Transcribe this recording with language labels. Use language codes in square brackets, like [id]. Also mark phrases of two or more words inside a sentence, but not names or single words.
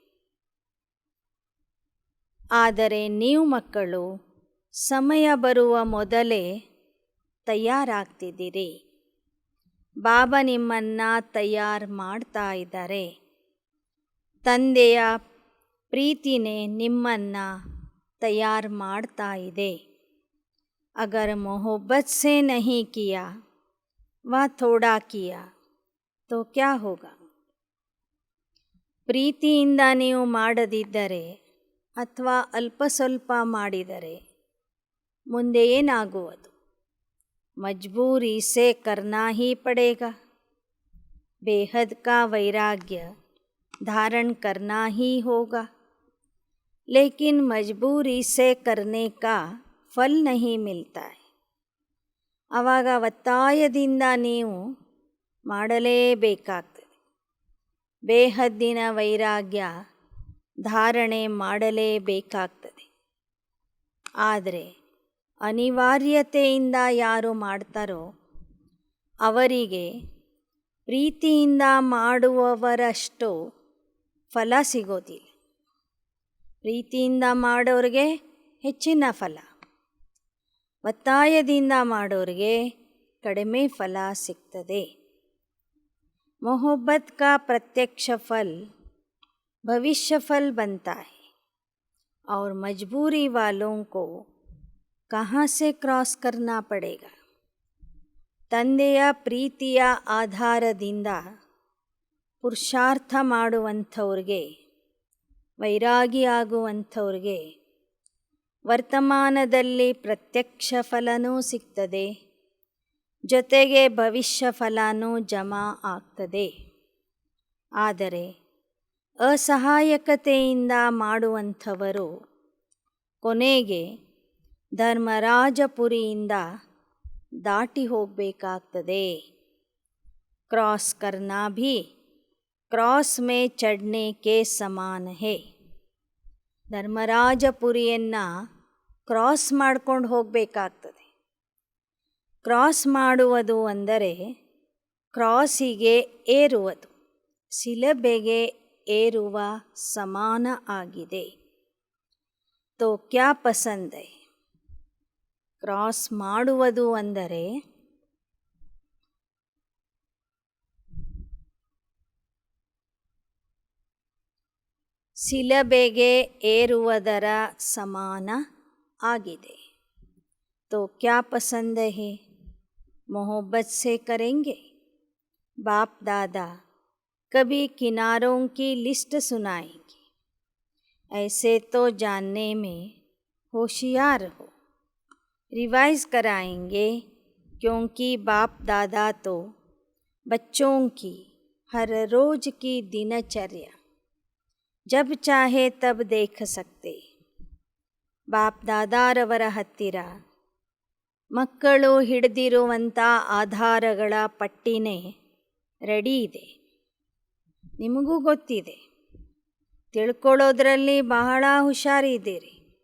[kn] ಆದರೆ ನೀವು ಮಕ್ಕಳು ಸಮಯ ಬರುವ ಮೊದಲೇ ತಯಾರಾಗ್ತಿದ್ದೀರಿ. ಬಾಬಾ ನಿಮ್ಮನ್ನು ತಯಾರು ಮಾಡ್ತಾ ಇದ್ದಾರೆ. ತಂದೆಯ ಪ್ರೀತಿನೇ ನಿಮ್ಮನ್ನು तैयार ಮಾಡ್ತಾ ಇದೆ. [hi] अगर मोहब्बत से नहीं किया व थोड़ा किया तो क्या होगा. [kn] ಪ್ರೀತಿಯಿಂದ ನೀವು ಮಾಡದಿದ್ದರೆ ಅಥವಾ ಅಲ್ಪ ಸ್ವಲ್ಪ ಮಾಡಿದರೆ ಮುಂದೆ ಏನಾಗುವುದು. [hi] मजबूरी से करना ही पड़ेगा. बेहद का वैराग्य धारण करना ही होगा. लेकिन मजबूरी से करने का फल नहीं मिलता है. [kn] ಆವಾಗ ಒತ್ತಾಯದಿಂದ ನೀವು ಮಾಡಲೇಬೇಕಾಗ್ತದೆ. ಬೇಹದ್ದಿನ ವೈರಾಗ್ಯ ಧಾರಣೆ ಮಾಡಲೇಬೇಕಾಗ್ತದೆ. ಆದರೆ ಅನಿವಾರ್ಯತೆಯಿಂದ ಯಾರು ಮಾಡ್ತಾರೋ ಅವರಿಗೆ ಪ್ರೀತಿಯಿಂದ ಮಾಡುವವರಷ್ಟು ಫಲ ಸಿಗೋದಿಲ್ಲ. ಪ್ರೀತಿಯಿಂದ ಮಾಡೋರಿಗೆ ಹೆಚ್ಚಿನ ಫಲ, ಒತ್ತಾಯದಿಂದ ಮಾಡೋರಿಗೆ ಕಡಿಮೆ ಫಲ ಸಿಗ್ತದೆ. [hi] मोहब्बत का प्रत्यक्ष फल भविष्य फल बनता है और मजबूरी वालों को कहाँ से क्रॉस करना पड़ेगा. [kn] ತಂದೆಯ ಪ್ರೀತಿಯ ಆಧಾರದಿಂದ ಪುರುಷಾರ್ಥ ಮಾಡುವಂಥವ್ರಿಗೆ, ವೈರಾಗಿಯಾಗುವಂಥವ್ರಿಗೆ ವರ್ತಮಾನದಲ್ಲಿ ಪ್ರತ್ಯಕ್ಷ ಫಲನೂ ಸಿಗ್ತದೆ, ಜೊತೆಗೆ ಭವಿಷ್ಯ ಫಲನೂ ಜಮಾ ಆಗ್ತದೆ. ಆದರೆ ಅಸಹಾಯಕತೆಯಿಂದ ಮಾಡುವಂಥವರು ಕೊನೆಗೆ ಧರ್ಮರಾಜಪುರಿಯಿಂದ ದಾಟಿ ಹೋಗಬೇಕಾಗ್ತದೆ. [hi] क्रॉस करना भी क्रॉस में चढ़ने के समान है. [kn] ಧರ್ಮರಾಜಪುರಿಯನ್ನು ಕ್ರಾಸ್ ಮಾಡ್ಕೊಂಡು ಹೋಗಬೇಕಾಗ್ತದೆ. ಕ್ರಾಸ್ ಮಾಡುವುದು ಅಂದರೆ ಕ್ರಾಸಿಗೆ ಏರುವುದು, ಶಿಲುಬೆಗೆ ಏರುವ ಸಮಾನ ಆಗಿದೆ. [hi] तो क्या पसंद है. [kn] ಕ್ರಾಸ್ ಮಾಡುವುದು ಅಂದರೆ ಶಿಲುಬೆಗೆ ಏರುವುದರ ಸಮಾನ ಆಗಿದೆ. [hi] तो क्या पसंद है, मोहब्बत से करेंगे. बाप दादा कभी किनारों की लिस्ट सुनाएंगे. ऐसे तो जानने में होशियार हो. रिवाइज कराएंगे क्योंकि बाप दादा तो बच्चों की हर रोज़ की दिनचर्या जब चाहे तब देख सकते. [kn] ಬಾಪ್ ದಾದಾರವರ ಹತ್ತಿರ ಮಕ್ಕಳು ಹಿಡಿದಿರುವಂಥ ಆಧಾರಗಳ ಪಟ್ಟಿನೇ ರೆಡಿ ಇದೆ. ನಿಮಗೂ ಗೊತ್ತಿದೆ, ತಿಳ್ಕೊಳ್ಳೋದ್ರಲ್ಲಿ ಬಹಳ ಹುಷಾರಿದ್ದೀರಿ.